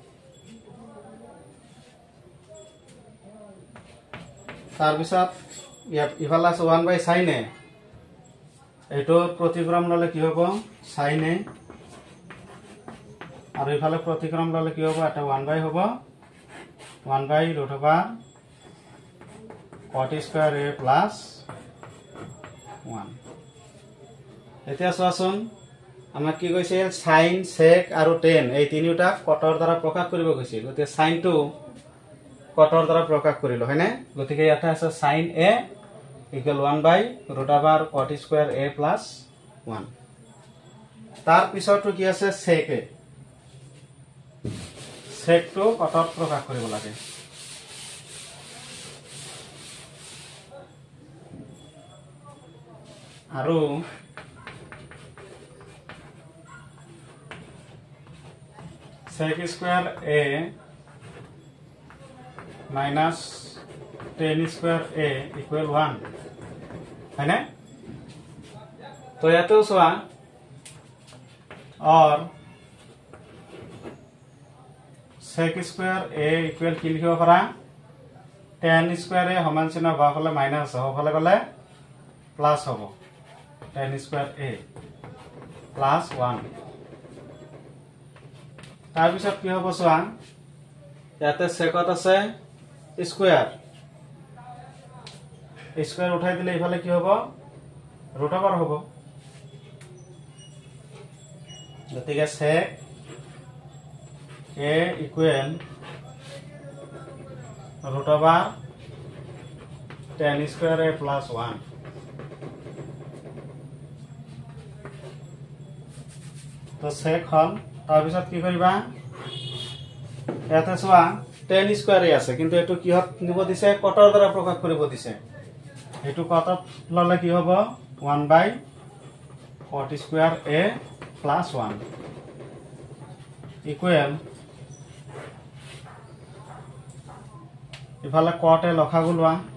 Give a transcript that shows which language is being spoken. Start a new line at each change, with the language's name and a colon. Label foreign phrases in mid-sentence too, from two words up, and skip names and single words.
Assamese: তাৰপিছত ইফালে আছে 1/sin a, এইটো প্ৰতিক্ৰম ললে কি হ'ব sin a, আৰু ইফালে প্ৰতিক্ৰম ললে কি হ'ব, এটা 1/, হ'ব 1/√,
English: cot square a plus 1।
Assamese: এতিয়া চোৱাচোন আমাক কি কৈছিল, sin, sec আৰু tan এই তিনিটা কটৰ দ্বাৰা প্ৰকাশ কৰিব কৈছিল। গতিকে sin টো কটৰ দ্বাৰা প্ৰকাশ কৰিলো, হয়নে? গতিকে ইয়াতে আছে
English: sin a equal 1/√, cot square a plus 1।
Assamese: তাৰ পিছৰটো কি আছে sec a, sec টো কটত প্ৰকাশ কৰিব লাগে।
English: আৰু sec square a minus tan square a equal 1,
Assamese: হয়নে? তো ইয়াতেও চোৱা और
English: sec square a equal
Assamese: কি লিখিব পাৰা,
English: tan square a
Assamese: সমান চিহ্ন বাওঁফালে মাইনাস আছে, সোঁফালে গলে প্লাস হ'ব
English: tan square a plus 1।
Assamese: তাৰপিছত কি হ'ব চোৱা ইয়াতে secত আছে স্কয়াৰ, স্কয়াৰ উঠাই দিলে ইফালে কি হ'ব
English: root over
Assamese: হ'ব।
English: গতিকে sec a equal √, tan square a plus 1।
Assamese: তো sec হল। তাৰপিছত কি কৰিবা, ইয়াতে চোৱা
English: tan square a
Assamese: আছে, কিন্তু এইটো কিহত নিব দিছে, কটৰ দ্বাৰা প্ৰকাশ কৰিব দিছে। এইটো কটত ললে কি হ'ব
English: 1/cot square a plus 1
Assamese: ইকুৱেল ইফালে cot a লসাগু লোৱা,